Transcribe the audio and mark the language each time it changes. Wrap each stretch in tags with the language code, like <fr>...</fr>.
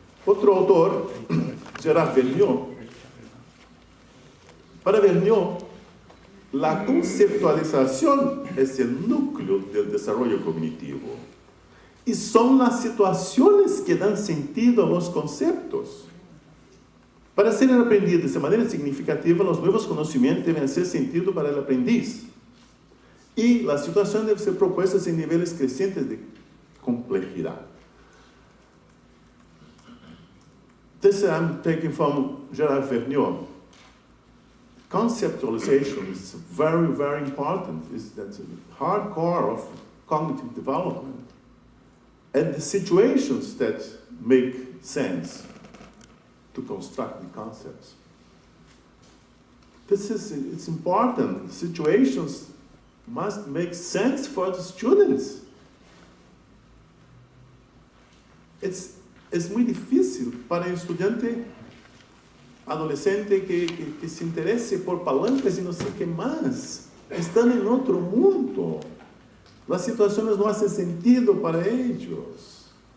<es>Otro autor, Gérard Vergniaud, para Vergniaud, la conceptualización es el núcleo del desarrollo cognitivo y son las situaciones que dan sentido a los conceptos. Para ser aprendidos de manera significativa, los nuevos conocimientos deben hacer sentido para el aprendiz. Y las situaciones deben ser propuestas en niveles crecientes de complejidad.</es> <en>This I'm taking from Gérard Vergniaud. Conceptualization is very, very important. That's a hard core of cognitive development. And the situations that make sense to construct the concepts. It's important. Situations must make sense for the students.</en> <es>Es muy difícil para el estudiante adolescente que se interese por palancas y no sé qué más. Están en otro mundo. Las situaciones no hacen sentido para ellos.</es>